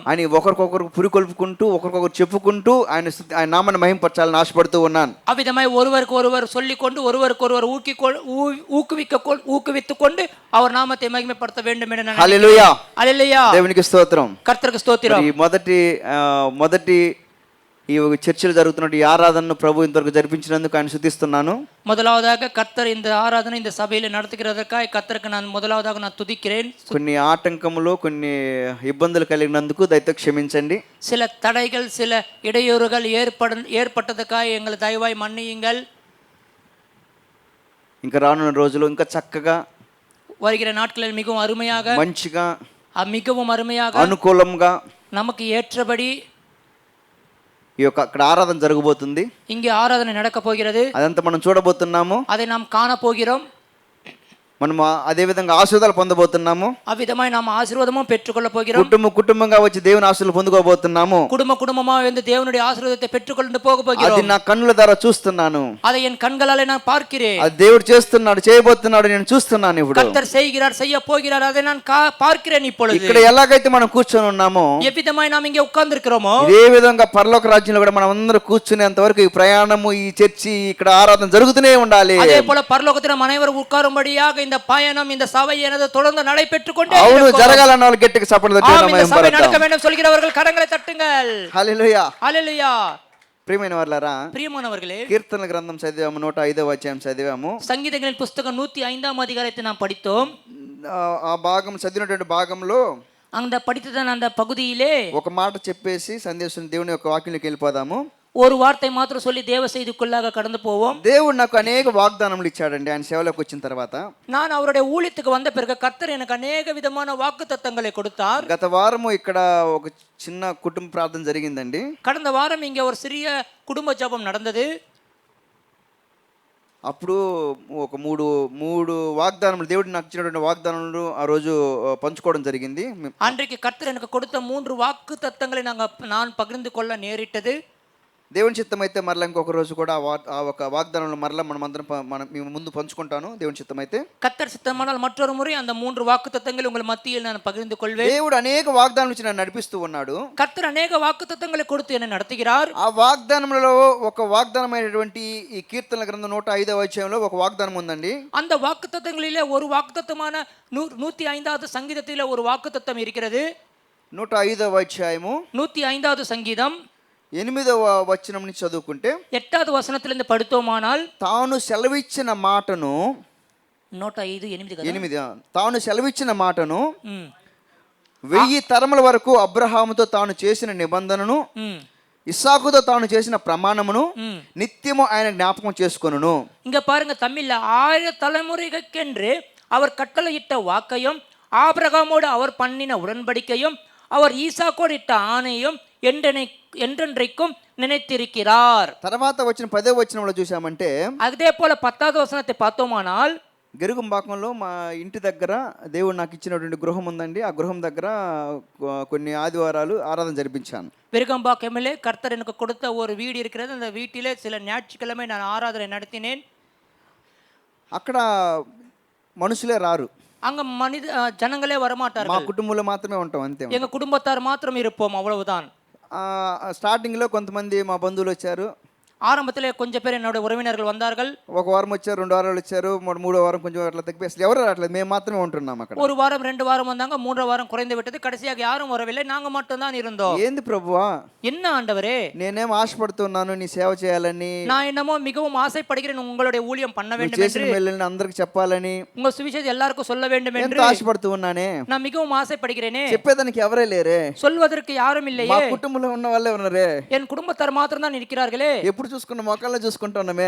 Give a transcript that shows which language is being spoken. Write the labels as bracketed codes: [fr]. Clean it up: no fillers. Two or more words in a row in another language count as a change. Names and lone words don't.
[te] అని ఒకరికొకరు పురికొల్పుకుంటూ, ఒకరికొకరు చెప్పుకుంటూ ఆయన నామాన్ని మహింపరచాలని ఆశపడుతూ ఉన్నాను. [ta] அவ்விதமாய் ஒருவருக்கு ஒருவர் சொல்லிக்கொண்டு ஒருவருக்கு ஒருவர் ஊக்குவித்துக் கொண்டு அவர் நாமத்தை மகிமைப்படுத்த வேண்டும் என நான் [te] హల్లెలూయా. [ta] ஹல்லேலூயா. [te] దేవునికి స్తోత్రం. [ta] கர்த்தருக்கு ஸ்தோத்திரம். [te] ఈ మొదటి ఈ చర్చలు జరుగుతున్నట్టు ఈ ఆరాధనను ప్రభు ఇంతవరకు జరిపించినందుకు ఆయన స్తుతిస్తున్నాను. [ta] முதலாவதாக கர்த்தர் இந்த ஆராதனை இந்த சபையில நடத்துகிறதற்காக கர்த்தருக்கு நான் முதலாவதாக நான் துதிக்கிறேன். [te] కొన్ని ఆటంకములు, కొన్ని ఇబ్బందులు కలిగినందుకు దయతో క్షమించండి. [ta] சில தடைகள், சில இடையூறுகள் ஏற்பட்டதுக்காக எங்களை தயவாய் மன்னியுங்கள். [te] ఇంకా రానున్న రోజులు ఇంకా చక్కగా, [ta] வருகிற நாட்களில் மிகவும் அருமையாக, [te] మంచిగా, [ta] மிகவும் அருமையாக, [te] అనుకూలంగా [ta] நமக்கு ఏற்றபடி [te] ఈ యొక్క అక్కడ ఆరాధన జరగబోతుంది. [ta] இங்கே ஆராதனை நடக்க போகிறது. [te] అదంతా మనం చూడబోతున్నాము. [ta] அதை நாம் காண போகிறோம். [te] మనం అదే విధంగా ఆశీర్వాదాలు పొందబోతున్నాము. [ta] அவ்விதமாய் நாம் ஆசீர்வாதமும் பெற்றுக்கொள்ள போகிறோம். [te] కుటుంబంగా వచ్చి దేవుని ఆశీర్వాదాలు పొందుకోబోతున్నాము. [ta] குடும்பமாக வந்து தேவனுடைய ஆசீர்வாதத்தை பெற்றுக்கொண்டு போக [te] అది [ta] போகிறோம். [te] నా కన్నుల ద్వారా చూస్తున్నాను. [ta] அதை என் கண்களாலே நான் பார்க்கிறேன். [te] అది దేవుడు చేస్తున్నాడు, చేయబోతున్నాడు, నేను చూస్తున్నాను. ఇప్పుడు [ta] கர்த்தர் செய்கிறார், செய்ய போகிறார், அதை நான் பார்க்கிறேன். இப்பொழுது [te] ఇక్కడ ఎలాగైతే మనం కూర్చొని ఉన్నామో, [ta] எவ்விதமாய் நாம் இங்கே உட்கார்ந்து இருக்கிறோமோ, [te] ఇదే విధంగా పరలోక రాజ్యంలో కూడా మనం అందరూ కూర్చునేంత వరకు ఈ ప్రయాణము, ఈ చర్చి, ఇక్కడ ఆరాధన జరుగుతూనే ఉండాలి. [ta] அதே போல பரலோகத்தில் நாம் அனைவரும் உட்காரும்படியாக இந்த பயணம், இந்த சபை எனது தொடர்ந்து நடைபெற்றுக் கொண்டே [te] అవును, [ta] இருக்கும். [te] జరగాలన్న వాళ్ళు గట్టిగా చప్పట్లు తట్టి [ta] ஆம், இந்த சபை நடக்க [te] మహిమపడతాం. [ta] வேண்டும் சொல்கிறவர்கள் கரங்களை தட்டுங்கள். [te] హల్లెలూయా. [ta] ஹல்லேலூயா. [te] ప్రియమైన వారలారా, [ta] பிரியமானவர்களே, [te] కీర్తన గ్రంథం చదివాము, 105వ అధ్యాయం చదివాము. [ta] சங்கீதங்களின் புஸ்தகம் 105ஆம் அதிகாரத்தை நாம் படித்தோம். [te] ఆ భాగం చదివినటువంటి భాగంలో [ta] அந்த படித்ததன் அந்த பகுதியிலே [te] ఒక మాట చెప్పేసి సందేశం దేవుని యొక్క వాక్యంలోకి వెళ్ళిపోదాము. [ta] ஒரு வார்த்தை மாத்திரம் சொல்லி தேவ செய்திக்குள்ளாக கடந்து போவோம். [te] దేవుడు నాకు అనేక వాగ్దానములు ఇచ్చాడండి ఆయన సేవలోకి వచ్చిన తర్వాత. [ta] நான் அவருடைய ஊழியத்துக்கு வந்த பிறகு கர்த்தர் எனக்கு அநேக விதமான வாக்குத்தத்தங்களை கொடுத்தார். [te] గత వారము ఇక్కడ ఒక చిన్న కుటుంబ ప్రార్థన జరిగిందండి. [ta] கடந்த வாரம் இங்க ஒரு சிறிய குடும்ப ஜெபம் நடந்தது. [te] అప్పుడు ఒక మూడు వాగ్దానములు దేవుడు నాకు ఇచ్చినటువంటి వాగ్దానములు ఆ రోజు పంచుకోవడం జరిగింది. [ta] அன்றைக்கு கர்த்தர் எனக்கு கொடுத்த 3 வாக்குத்தத்தங்களை நான் பகிர்ந்து கொள்ள நேரிட்டது. [te] దేవుని చిత్తం అయితే మరలా ఇంకొక రోజు కూడా ఆ ఒక వాగ్దానంలో మరలా మనం మేము ముందు పంచుకుంటాను. దేవుని చిత్తం అయితే [ta] கர்த்தர் சித்தமானால் மற்றொரு முறை அந்த 3 வாக்குத்தத்தங்களை உங்கள் மத்தியில் நான் பகிர்ந்து கொள்வேன். [te] దేవుడు అనేక వాగ్దానాలు ఇచ్చి నన్ను నడిపిస్తూ ఉన్నాడు. [ta] கர்த்தர் அநேக வாக்குத்தத்தங்களை கொடுத்து என்னை நடத்துகிறார். [te] ఆ వాగ్దానములలో ఒక వాగ్దానమైనటువంటి ఈ కీర్తనల గ్రంథం 105వ అధ్యాయంలో ఒక వాగ్దానం ఉందండి. [ta] அந்த వాக்குத்தத்தங்களிலே ஒரு వాக்குத்தத்தமான 105வது சங்கீதத்திலே ஒரு வாக்குத்தத்தம் இருக்கிறது. [te] 105వ అధ్యాయము [ta] 105வது சங்கீதம் [te] 8వ వచనం నుంచి చదువుకుంటే [ta] 8வது వచనத்திலிருந்து పడుతోమానాల్ [te] తాను సెలవిచ్చిన మాటను 105:8 తాను సెలవిచ్చిన మాటను 1000 తరముల వరకు అబ్రహాముతో తాను చేసిన నిబంధనను ఇస్సాకుతో తాను చేసిన ప్రమాణమును నిత్యము ఆయన జ్ఞాపకం చేసుకొనును. [ta] இங்க பாருங்க, தமிழ்ல 1000 தலைமுறைக்கென்று அவர் கட்டளையிட்ட வாக்கையும் ஆபிரகாமோடு அவர் பண்ணின உடன்படிக்கையும் அவர் ஈசாக்கோடு இட்ட ஆணையும் என்றென்றைக்கும் நினைத்திருக்கிறார். [te] తర్వాత వచ్చిన 10వ వచనంలో చూసామంటే [ta] அதே போல 10வது வசனத்தை பார்த்தோமானால் [te] గెరుగుంబాకంలో మా ఇంటి దగ్గర దేవుడు నాకు ఇచ్చినటువంటి గృహం ఉందండి. ఆ గృహం దగ్గర కొన్ని ఆదివారాలు ఆరాధన జరిపించాను. [ta] விருகம்பாக்கமிலே கர்த்தர் எனக்கு கொடுத்த ஒரு வீடு இருக்கிறது. அந்த வீட்டிலே சில ஞாயிற்றுக்கிழமை நான் ஆராதனை நடத்தினேன். [te] అక్కడ మనుషులే రారు, [ta] அங்க ஜனங்களே [te] మా [ta] வரமாட்டார்கள். [te] కుటుంబంలో మాత్రమే ఉంటాం అంతే. [ta] எங்க குடும்பத்தார் மாத்திரம் இருப்போம், அவ்வளவுதான். [te] స్టార్టింగ్లో కొంతమంది మా బంధువులు వచ్చారు. [ta] ஆரம்பத்திலே கொஞ்சம் பேர் என்னோட உறவினர்கள் வந்தார்கள். [te] ఒక వారం వచ్చారు, 2 వారాలు వచ్చారు, 3వ వారం కొంచెం అట్లా తగ్గి అసలు ఎవరు రావట్లేదు, మేము మాత్రమే ఉంటున్నాం అక్కడ. [ta] ஒரு வாரம் 2 வாரம் வந்தாங்க, 3வது வாரம் குறைந்து விட்டது. கடைசியாக யாரும் வரவில்லை, நாங்க மட்டும் தான் இருந்தோம். [te] ఏంది ప్రభువా, [ta] என்ன ஆண்டவரே, [te] నేనేం ఆశపడుతున్నాను నీ సేవ చేయాలని, [ta] நான் என்னமோ மிகவும் ஆசைப்படுகிறேன் உங்களுடைய ஊழியம் பண்ண வேண்டும் [te] చేసిన [ta] என்று, [te] మేలుని అందరికి చెప్పాలని [ta] உங்க சுவிசேஷம் எல்லாருக்கும் சொல்ல வேண்டும் [te] ఎంతో [ta] என்று [te] ఆశపడుతూ ఉన్నానే. [ta] நான் மிகவும் ஆசைப்படுகிறேனே. [te] చెప్పేదానికి ఎవరే లేరే, [ta] சொல்வதற்கு யாரும் [te] మా [ta] இல்லையே. [te] కుటుంబంలో ఉన్న వాళ్ళే ఉన్నారే. [ta] என் குடும்பத்தார் மாத்திரம் தான் இருக்கிறார்களே. [te] ఎప్పుడు చూసుకున్న మొక్కల్లో చూసుకుంటున్నామే,